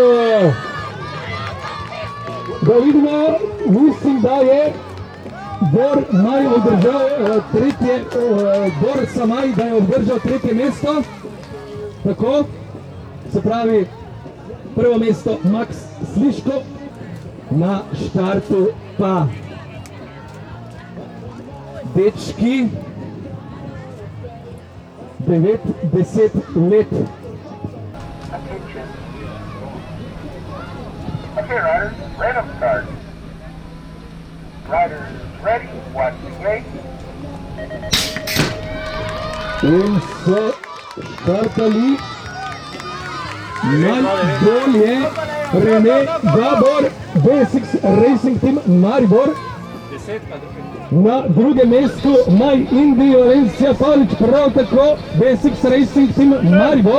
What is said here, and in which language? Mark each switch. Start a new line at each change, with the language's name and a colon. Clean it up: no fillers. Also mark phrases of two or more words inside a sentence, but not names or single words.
Slovenian: Da vidimo, mislim, da je Bor Maj održal tretje, Bor Samaj, da je održal tretje mesto. Tako, se pravi, prvo mesto Max Sliško, na štartu pa dečki 9-10 let.
English: Attention. Okay, riders, random start. Riders ready, watch the gate.
Slovenian: In so štartali najbolje Rene Gabor, BSX Racing Team Maribor. Na drugem mestu Maj Indi Valencia Pavlič, prav tako BSX Racing Team Maribor.